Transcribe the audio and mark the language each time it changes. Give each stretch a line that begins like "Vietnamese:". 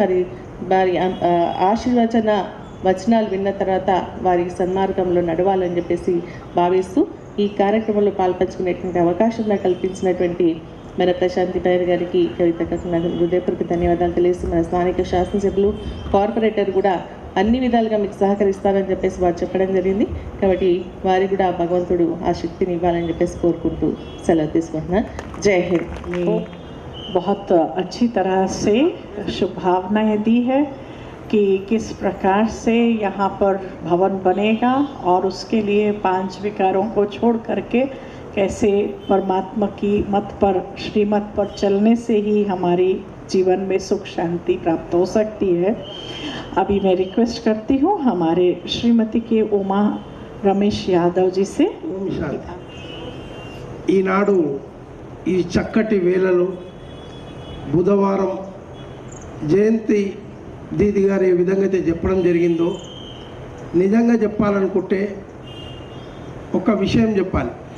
Telugu: మరి వారి ఆశీర్వచన వచనాలు విన్న తర్వాత వారి సన్మార్గంలో నడవాలని చెప్పేసి భావిస్తూ ఈ కార్యక్రమంలో పాల్పంచుకునేటువంటి అవకాశం నాకు కల్పించినటువంటి మన ప్రశాంతి పైర్ గారికి, కవితకు నాకు హృదయపూర్వక ధన్యవాదాలు తెలియజేస్తూ మన స్థానిక శాసనసభ్యులు కార్పొరేటర్ కూడా అన్ని విధాలుగా మీకు సహకరిస్తారని చెప్పేసి వారు చెప్పడం జరిగింది. కాబట్టి వారికి కూడా భగవంతుడు ఆ శక్తిని ఇవ్వాలని చెప్పేసి కోరుకుంటూ సెలవు తీసుకుంటున్నా. జై హింద్.
Hindi: बहुत अच्छी तरह से शुभभावनाएं दी है कि किस प्रकार से यहाँ पर भवन बनेगा और उसके लिए 5 विकारों को छोड़ करके कैसे परमात्मा की मत पर श्रीमत पर चलने से ही हमारी जीवन में सुख शांति प्राप्त हो सकती है। अभी मैं रिक्वेस्ट करती हूँ हमारे श्रीमती के उमा रमेश यादव जी से.
Telugu: ఈనాడు ఈ చక్కటి వేళలో బుధవారం జయంతి దీది గారు ఏ విధంగా అయితే చెప్పడం జరిగిందో, నిజంగా చెప్పాలనుకుంటే ఒక విషయం చెప్పాలి.